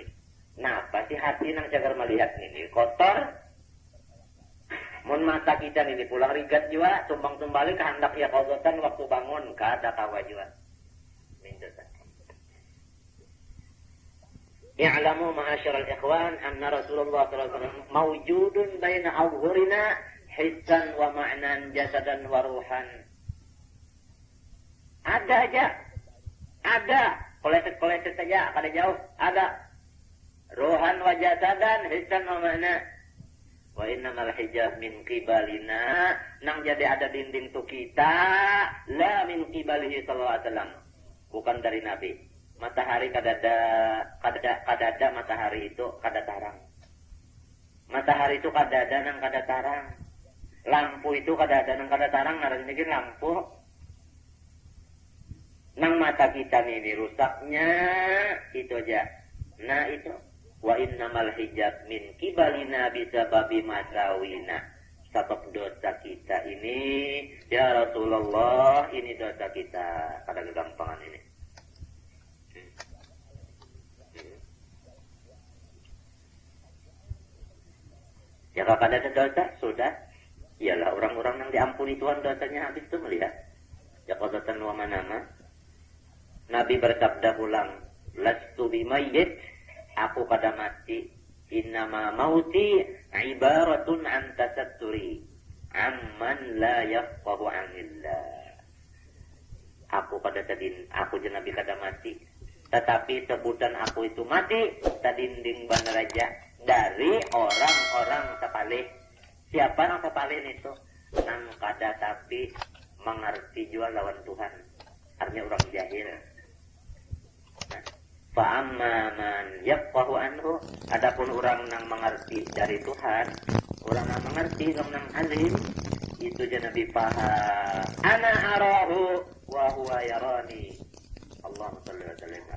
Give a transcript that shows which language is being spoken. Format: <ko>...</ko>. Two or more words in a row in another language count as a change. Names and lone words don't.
<bjn>Nah, pasti hati nang jagar melihat ini kotor. Mun mata kita ini pulang rigat jua, tumbang-tumbalik hendak ya qadatan waktu bangun kada kawa jua.</bjn> <ar>Minta. اعلموا معاشر الإخوان أن رسول الله صلى الله عليه وسلم موجود بين أظهرنا حسا ومعنى جسدا وروحا.</ar> <bjn>Ada aja. Ada. Koleset saja, kada jauh. Ada.</bjn> <ar>روحا وجسدا حسا ومعنى. وإنما الحجاب من قبلنا.</ar> <bjn>Nang jadi ada dinding tu kita</bjn> <ar>لا من قبله صلى الله عليه وسلم.</ar> <bjn>Bukan dari Nabi. Matahari kadada matahari itu kada tarang. Matahari itu kadada nang kada tarang. Lampu itu kadada nang kada tarang, ngarannya ge lampu. Nang mata kita ini rusaknya itu aja. Nah itu</bjn> <ar>وإنما الحجاب من قبلنا بسبب مساوينا.</ar> <bjn>Sebab dosa kita ini</bjn> <ar>يا رسول الله,</ar> <bjn>ini dosa kita. Kada kegampangan ini. Ya kalau ada dosa, sudah. Ialah orang-orang yang diampuni Tuhan dosanya habis itu melihat.</bjn> <ar>يقظة ومناما.</ar> <bjn>Nabi bersabda ulang,</bjn> <ar>لست بميت,</ar> <bjn>aku kada mati.</bjn> <ar>إنما موتي عبارة عن تستري عمن لا يفقه عن الله.</ar> <bjn>Aku Nabi kada mati. Tetapi sebutan aku itu mati, tadinding bandaraja dari orang-orang sepalih. Siapa yang sepalih itu? Nang kada tapi mengerti jua lawan Tuhan. Artinya orang jahil.</bjn> <ar>فأما من يفقه عنه.</ar> <bjn>Adapun orang nang mengerti dari Tuhan, orang nang mengerti, orang nang alim, itu je Nabi paham.</bjn> <ar>أنا أراه وهو يراني. اللهم صل وسلم.</ar>